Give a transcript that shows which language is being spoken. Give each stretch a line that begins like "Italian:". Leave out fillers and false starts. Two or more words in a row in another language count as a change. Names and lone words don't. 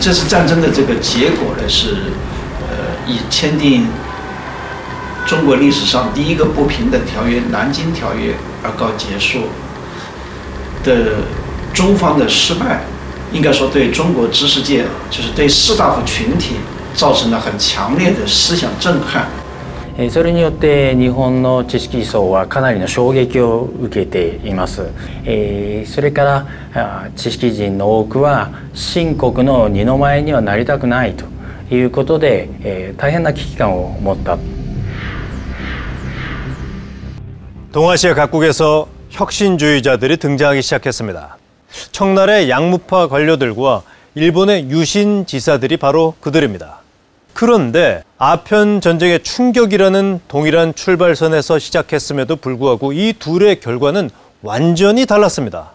Chinese: 这次战争的这个结果呢是以签订中国历史上第一个不平等条约《南京条约》而告结束的。中方的失败，应该说对中国知識界，就是对士大夫群体造成了很強烈的思想震撼。
Japanese: それによって日本の知識層はかなりの衝撃を受けています。それから知識人の多くは清国の二の舞にはなりたくないということで、大変な危機感を持った。
Korean: 동아시아 각국에서 혁신주의자들이 등장하기 시작했습니다. 청나라의 양무파 관료들과 일본의 유신 지사들이 바로 그들입니다. 그런데 아편 전쟁의 충격이라는 동일한 출발선에서 시작했음에도 불구하고 이 둘의 결과는 완전히 달랐습니다.